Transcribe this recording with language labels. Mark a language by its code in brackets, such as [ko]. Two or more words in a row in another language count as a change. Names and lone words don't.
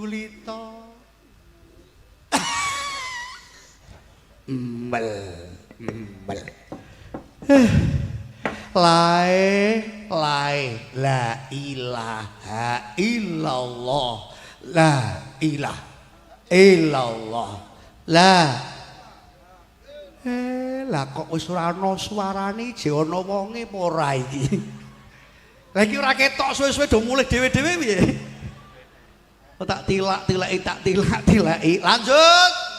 [jv] kita. Embel. [ar] لا إله إلا الله. لا إله إلا الله. [jv] Lah kok wis ora ana suarane je ana wonge apa ora iki? Lah iki ora ketok suwe-suwe do mulih dhewe-dhewe piye? Tak tilak-tilaki. Lanjut.